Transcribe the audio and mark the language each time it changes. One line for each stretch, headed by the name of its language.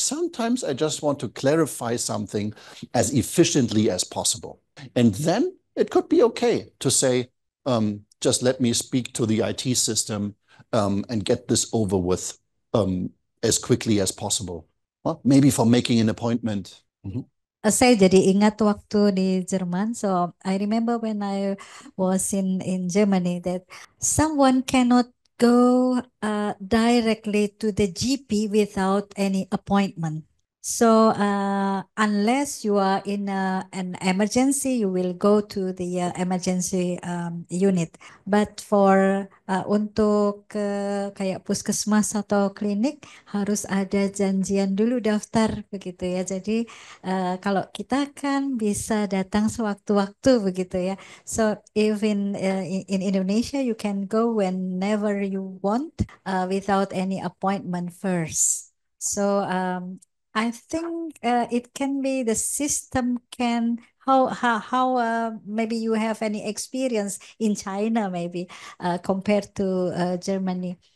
English: Sometimes I just want to clarify something as efficiently as possible. And then it could be okay to say, just let me speak to the IT system and get this over with as quickly as possible. Well, maybe for making an appointment.
Indonesian: Saya jadi ingat waktu di Jerman.
English: So I remember when I was in Germany that someone cannot go directly to the GP without any appointment. So unless you are in an emergency, you will go to the emergency unit. But for
Indonesian: untuk kayak puskesmas atau klinik harus ada janjian dulu daftar begitu ya. Jadi kalau kita kan bisa datang sewaktu-waktu begitu ya.
English: So if in Indonesia you can go whenever you want without any appointment first. So I think it can be the system can how maybe you have any experience in China maybe compared to Germany.